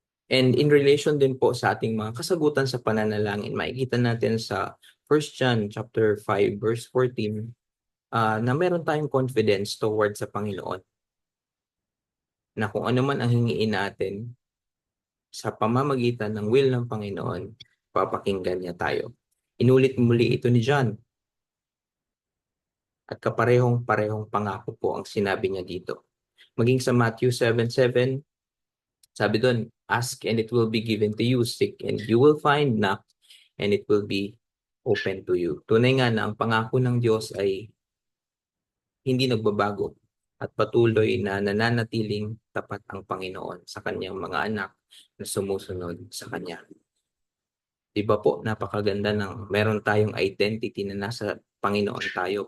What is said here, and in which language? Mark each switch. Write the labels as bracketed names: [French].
[Filipino] And in relation din po sa ating mga kasagutan sa pananalangin, makikita natin sa 1 John chapter 5 verse 14 na meron tayong confidence towards sa Panginoon na kung ano man ang hingiin natin sa pamamagitan ng will ng Panginoon, papakinggan niya tayo. Inulit muli ito ni John at kaparehong-parehong pangako po ang sinabi niya dito. Maging sa Matthew 7:7, sabi doon, [English] ask and it will be given to you, seek and you will find, knock and it will be open to you. [Filipino] Tunay nga na ang pangako ng Diyos ay hindi nagbabago at patuloy na nananatiling tapat ang Panginoon sa kanyang mga anak na sumusunod sa Kanya. Diba po, napakaganda ng meron tayong identity na nasa Panginoon tayo.